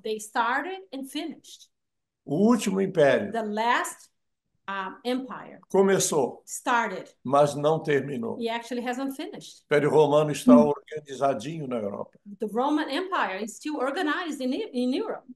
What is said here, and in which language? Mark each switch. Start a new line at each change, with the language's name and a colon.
English: they started and finished.
Portuguese: O último império
English: The last empire
Portuguese: começou,
English: started.
Portuguese: mas não terminou.
English: He actually hasn't finished.
Portuguese: O Império Romano está organizadinho na Europa.
English: The Roman Empire is still organized in Europe.